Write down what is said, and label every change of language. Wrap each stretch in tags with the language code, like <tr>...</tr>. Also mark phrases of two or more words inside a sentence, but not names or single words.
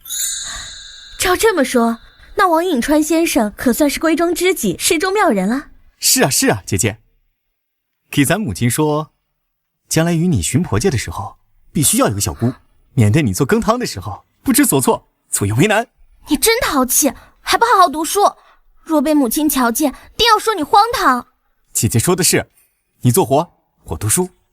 <zh>照這麼說，那王穎川先生可算是閨中知己，詩中妙人了。是啊，姐姐，給咱母親說，將來與你尋婆家的時候，必須要有個小姑，免得你做羹湯的時候不知所措，左右為難。你真淘氣，還不好好讀書，若被母親瞧見，定要說你荒唐。姐姐說的是，你做活，我讀書。</zh>